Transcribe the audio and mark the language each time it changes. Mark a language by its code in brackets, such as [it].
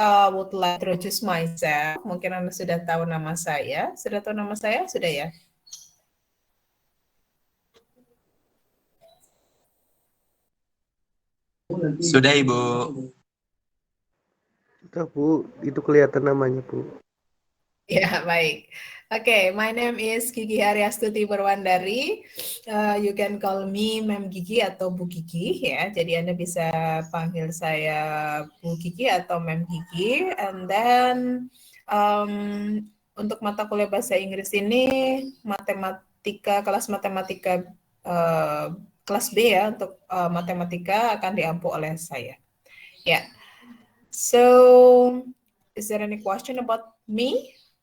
[en] Would like to introduce myself. [id] Mungkin Anda sudah tahu nama saya. Sudah tahu nama saya? Sudah ya? Sudah, Ibu. Sudah, Bu. Itu kelihatan namanya, Bu. Ya, baik. [en] Oke, my name is Gigi Haryastuti Perwandari. You can call me Mem Gigi [id] atau Bu Gigi ya. Jadi Anda bisa panggil saya Bu Gigi atau Mem Gigi. [en] And then [id] untuk mata kuliah bahasa Inggris ini kelas matematika kelas B ya, untuk matematika akan diampu oleh saya. Ya. [en] So, is there any question about me?